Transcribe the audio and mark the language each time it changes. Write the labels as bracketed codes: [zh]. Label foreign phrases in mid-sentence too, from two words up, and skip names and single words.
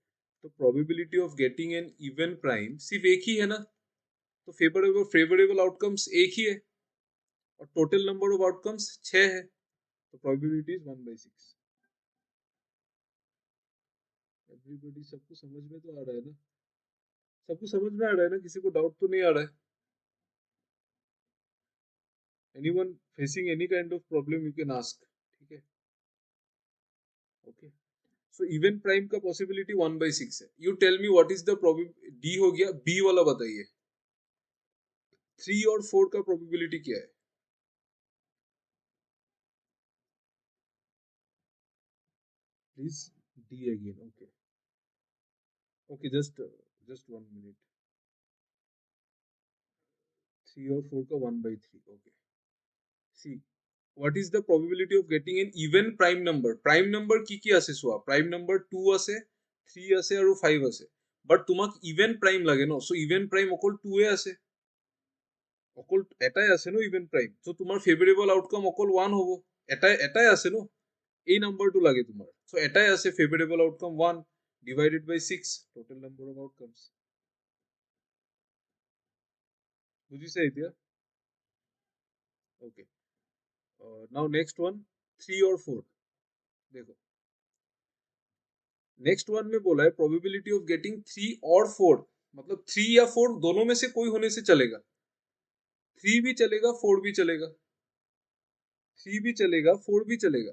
[hi] तो [en] probability of getting an even prime [hi] सिर्फ एक ही है ना, तो [en] favorable outcomes [hi] एक ही है। [en] और total number of outcomes 6 [hi] है, तो [en] probability is 1/6. [hi] एवरीबॉडी, सबको समझ में तो आ रहा है ना? सबको समझ में आ रहा है ना? किसी को डाउट तो नहीं आ रहा है? [en] anyone facing any kind of problem you can ask. [hi] ठीक है, ओके। [en] so even prime का possibility 1/6 है। you tell me what is the probability. [hi] डी हो गया, बी वाला बताइए। 3 और 4 का प्रोबेबिलिटी क्या है? [en] please, D again. okay, okay, just just 1 minute. [hi] 3 और 4 का 1/3। [en] okay, C what is the probability of getting an even prime number? Prime number [as] কি আছে চোৱা? [en] Prime number [as] 2 আছে, 3 আছে আৰু 5 আছে। বাট তোমাক [en] even prime [as] লাগে ন? সো [en] even prime [as] অকল 2 এ আছে, অকল এটাই আছে ন [en] even prime। [as] সো তোমাৰ [en] favorable outcome [as] অকল 1 হ'ব। এটাই আছে ন? এই নাম্বাৰটো লাগে তোমাৰ। সো এটাই আছে, [en] favorable outcome 1 divided by 6 total number of outcomes। [as] বুজিছা এতিয়া? [en] okay, now next one, 3 और 4। [hi] देखो, [en] next one [hi] में बोला है [en] probability of getting 3 [hi] और 4, मतलब 3 या 4 दोनों में से कोई होने से चलेगा। 3 भी चलेगा, 4 भी चलेगा। 3 भी चलेगा, 4 भी चलेगा।